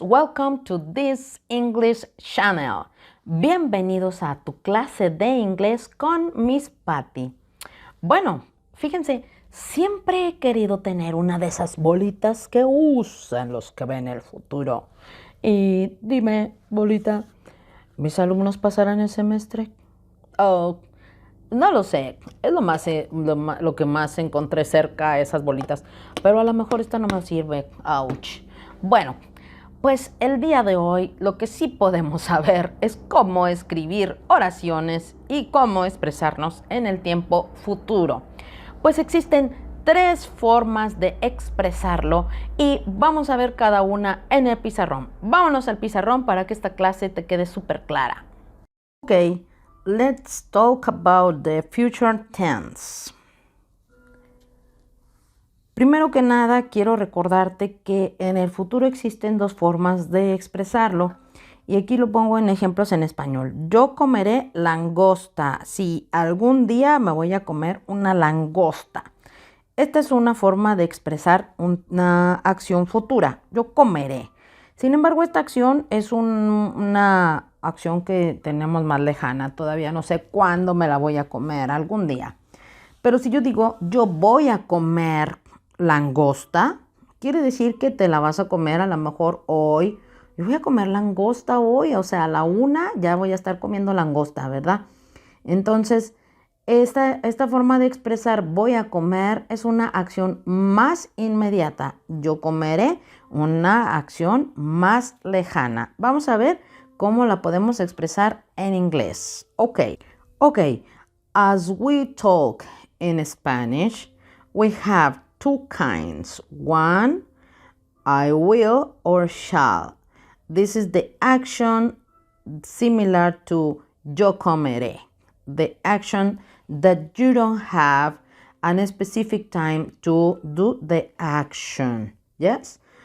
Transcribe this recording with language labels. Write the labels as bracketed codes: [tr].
[en] Welcome to this English channel. [es] Bienvenidos a tu clase de inglés con Miss Patty. Bueno, fíjense, siempre he querido tener una de esas bolitas que usan los que ven el futuro. Y dime, bolita, ¿mis alumnos pasarán el semestre? Oh, no lo sé, es lo que más encontré cerca, esas bolitas, pero a lo mejor esta no me sirve. Ouch. Bueno, pues el día de hoy lo que sí podemos saber es cómo escribir oraciones y cómo expresarnos en el tiempo futuro. Pues existen 3 formas de expresarlo y vamos a ver cada una en el pizarrón. Vámonos al pizarrón para que esta clase te quede súper clara. [en] Ok. Let's talk about the future tense. [es] Primero que nada, quiero recordarte que en el futuro existen 2 formas de expresarlo. Y aquí lo pongo en ejemplos en español. Yo comeré langosta. Si algún día me voy a comer una langosta. Esta es una forma de expresar una acción futura. Yo comeré. Sin embargo, esta acción es una acción que tenemos más lejana. Todavía no sé cuándo me la voy a comer, algún día. Pero si yo digo, yo voy a comer langosta, quiere decir que te la vas a comer a lo mejor hoy. Yo voy a comer langosta hoy, o sea, a la 1 ya voy a estar comiendo langosta, ¿verdad? Entonces, esta forma de expresar voy a comer es una acción más inmediata. Yo comeré, una acción más lejana. Vamos a ver cómo la podemos expresar en inglés. [en] Ok. As we talk in Spanish, we have 2 kinds. One, I will or shall. This is the action similar to [es] yo comeré. [en] The action that you don't have a specific time to do the action. Yes?